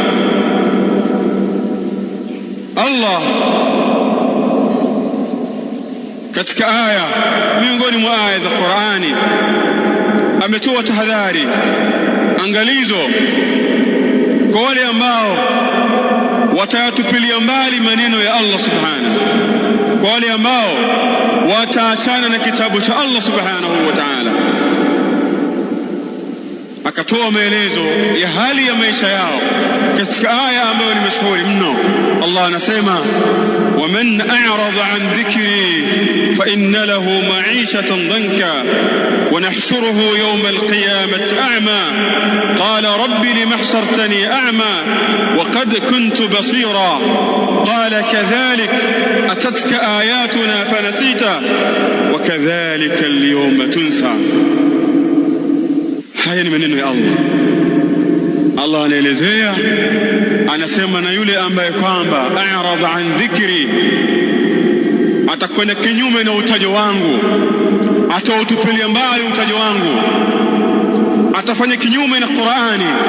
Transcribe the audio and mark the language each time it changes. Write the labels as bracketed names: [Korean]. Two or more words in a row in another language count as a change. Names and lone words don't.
[Swahili] Allah katika aya miongoni mwa aya za Qur'ani ametoa tahadhari, angalizo kwa wale ambao watayatupilia mbali maneno ya Allah subhanahu, kwa wale ambao wataachana na kitabu cha Allah [Arabic] سبحانه وتعالى. [Swahili] Akatoa maelezo ya hali ya maisha yao katika aya ambayo ni mashuhuri mno. Allah anasema: [Arabic] ومن أعرض عن ذكري فإن له معيشة ضنكا ونحشره يوم القيامة أعمى قال رب لم حشرتني أعمى وقد كنت بصيرا قال كذلك أتتك آياتنا فنسيتها وكذلك اليوم تنسى. [Swahili] Haya ni maneno ya Allah. Allah anaelezea, anasema na yule ambaye kwamba [Arabic] أعرض عن ذكري, [Swahili] atakwenda kinyume na utajo wangu, atautupilia mbali utajo wangu, atafanya kinyume na Qur'ani.